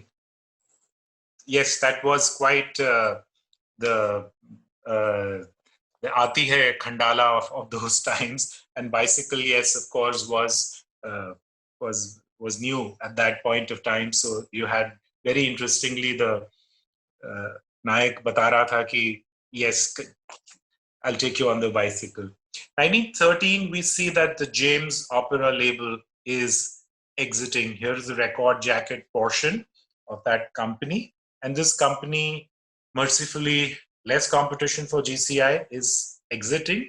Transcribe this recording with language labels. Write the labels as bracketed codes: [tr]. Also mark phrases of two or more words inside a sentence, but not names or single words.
[en] Yes, that was quite the Aati Hai Khandala of those times. And bicycle, yes, of course, was new at that point of time. So you had very interestingly the [hi] नायक बता रहा था कि [en] yes, I'll take you on the bicycle. 1913, we see that the James Opera label is exiting. Here's the record jacket portion of that company. And this company, mercifully, less competition for GCI, is exiting.